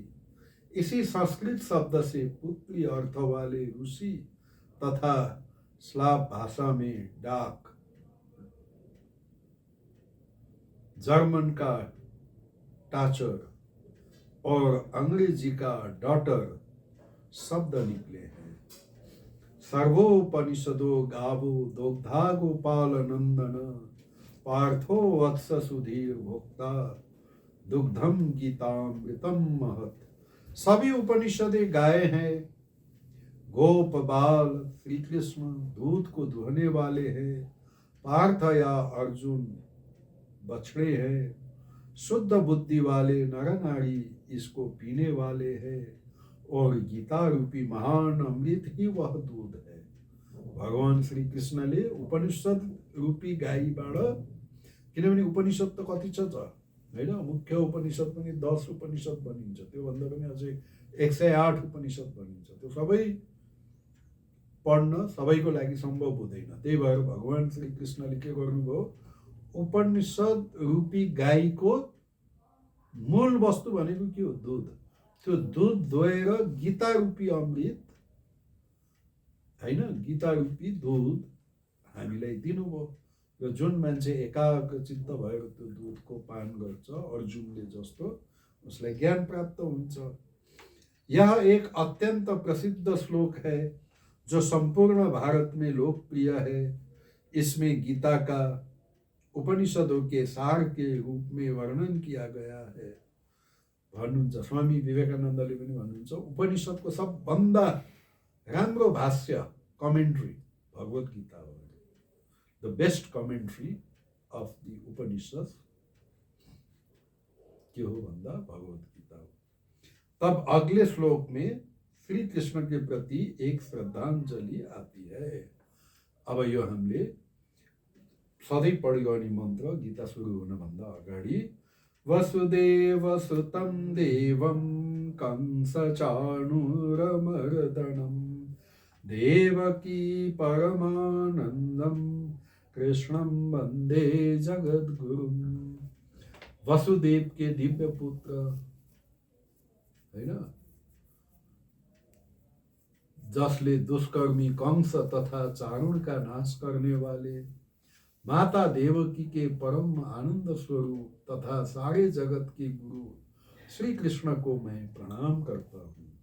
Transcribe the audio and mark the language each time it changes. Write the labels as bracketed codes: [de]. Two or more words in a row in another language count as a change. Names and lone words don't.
[hi] इसी संस्कृत शब्द से पुत्री अर्थ वाले ऋषि तथा स्लाव भाषा में डाक, जर्मन का टाचर और अंग्रेजी का डॉटर शब्द निकले हैं। [sa] सर्वोपनिषदो गावो दोग्धा गोपाल नंदन। पार्थो वत्स सुधीर भोक्ता दुग्धम गीतामृतम महत। [hi] सभी उपनिषदे गाय हैं। गोप बाल श्री कृष्ण दूध को दुहने वाले हैं। पार्थ या अर्जुन बछड़े हैं। शुद्ध बुद्धि वाले नर नारी इसको पीने वाले हैं। और गीता रूपी महान अमृत ही वह दूध है। [ne] भगवान श्री कृष्णले उपनिषद रूपी गाईबाट, किनभने उपनिषद त कति छ हैन, मुख्य उपनिषद पनि 10 उपनिषद भनिन्छ। त्योभन्दा पनि अझै 108 उपनिषद भनिन्छ। त्यो सबै पढ्न सबैको लागि सम्भव हुँदैन। त्यही भएर भगवान श्री कृष्णले के गर्नुभयो, उपनिषद रूपी गाईको मूल वस्तु भनेको के हो, दूध। त्यो दूध दोहेर गीता रूपी अमृत हैन, गीता रूपी दूध हामीलाई दिनुभयो। र जुन मान्छे एकाग्रचित्त भएर त्यो दूधको पान गर्छ, अर्जुनले जस्तो, उसलाई ज्ञान प्राप्त हुन्छ। [hi] यह एक अत्यंत प्रसिद्ध श्लोक है जो संपूर्ण भारत में लोकप्रिय है। इसमें गीता का उपनिषदों के सार के रूप में वर्णन किया गया है। [ne] भन्नुहुन्छ स्वामी विवेकानन्दले पनि भन्नुहुन्छ, उपनिषदको सबभन्दा राम्रो भाष्य कमेन्ट्री भगवत गीता हो। [en] the best commentary of the Upanishad [ne] के हो भन्दा भगवत गीता हो। [hi] तब अगले श्लोक में श्री कृष्ण के प्रति एक श्रद्धांजलि आती है। [ne] अब यो हामीले सधैँ पढिरहने मन्त्र, गीता सुरु हुनभन्दा अगाडि, [sa] वसुदेव सुतं देवं कंस चाणूरमर्दनं देवकी परमानंदम कृष्णं वंदे जगद्गुरुम्। [hi] वसुदेव के दिव्य पुत्र है ना, जसले दुष्कर्मी कंस तथा चारुण का नाश करने वाले, माता देवकी के परम आनंद स्वरूप तथा सारे जगत के गुरु श्री कृष्ण को मैं प्रणाम करता हूँ।